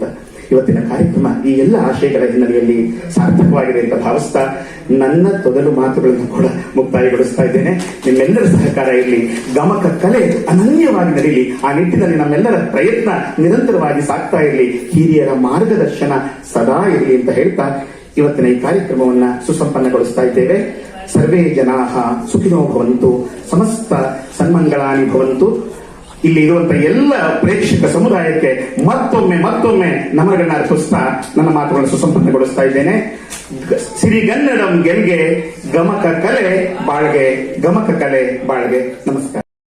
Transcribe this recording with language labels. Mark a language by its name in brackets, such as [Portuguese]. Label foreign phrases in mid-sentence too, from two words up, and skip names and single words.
[Kannada] ಇವತ್ತಿನ ಕಾರ್ಯಕ್ರಮ ಈ ಎಲ್ಲ ಆಶಯಗಳ ಹಿನ್ನೆಲೆಯಲ್ಲಿ ಸಾರ್ಥಕವಾಗಿದೆ ಅಂತ ಭಾವಿಸ್ತಾ ನನ್ನ ತೊದಲು ಮಾತುಗಳನ್ನು ಕೂಡ ಮುಕ್ತಾಯಗೊಳಿಸ್ತಾ ಇದ್ದೇನೆ. ನಿಮ್ಮೆಲ್ಲರ ಸಹಕಾರ ಇರಲಿ, ಗಮಕ ಕಲೆ ಅನನ್ಯವಾಗಿ ನಡೀಲಿ, ಆ ನಿಟ್ಟಿನಲ್ಲಿ ನಮ್ಮೆಲ್ಲರ ಪ್ರಯತ್ನ ನಿರಂತರವಾಗಿ ಸಾಗ್ತಾ ಇರಲಿ, ಹಿರಿಯರ ಮಾರ್ಗದರ್ಶನ ಸದಾ ಇರಲಿ ಅಂತ ಹೇಳ್ತಾ ಇವತ್ತಿನ ಈ ಕಾರ್ಯಕ್ರಮವನ್ನ ಸುಸಂಪನ್ನಗೊಳಿಸ್ತಾ ಇದ್ದೇವೆ. [Sanskrit] ಸರ್ವೇ ಜನಾಃ ಸುಖಿನೋ ಭವಂತು, ಸಮಸ್ತ ಸನ್ಮಂಗಳಾನಿ ಭವಂತು. [Kannada] ಇಲ್ಲಿ ಇರುವಂತಹ ಎಲ್ಲ ಪ್ರೇಕ್ಷಕ ಸಮುದಾಯಕ್ಕೆ ಮತ್ತೊಮ್ಮೆ ನಮನಗಳನ್ನ ಅರ್ಪಿಸ್ತಾ ನನ್ನ ಮಾತುಗಳನ್ನು ಸುಸಂಪನ್ನಗೊಳಿಸ್ತಾ ಇದ್ದೇನೆ. ಸಿರಿಗನ್ನಡಂ ಗೆಲ್ಗೆ, ಗಮಕ ಕಲೆ ಬಾಳ್ಗೆ, ಗಮಕ ಕಲೆ ಬಾಳ್ಗೆ. ನಮಸ್ಕಾರ.